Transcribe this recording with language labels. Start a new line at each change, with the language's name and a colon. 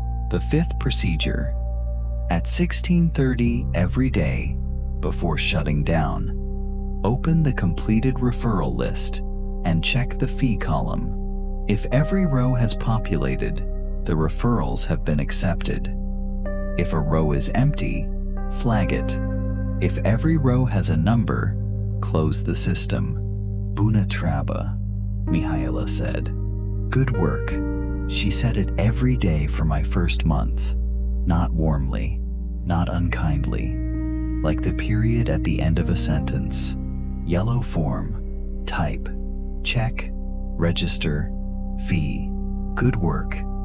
English: The fifth procedure: at 16:30 every day, before shutting down, open the completed referral list and check the fee column. If every row has populated, the referrals have been accepted. If a row is empty, flag it. If every row has a number, close the system.
Romanian: "Bună treabă," Mihaela said.
English: "Good work." She said it every day for my first month. Not warmly, not unkindly. Like the period at the end of a sentence. Yellow form, type, check, register, fee. Good work.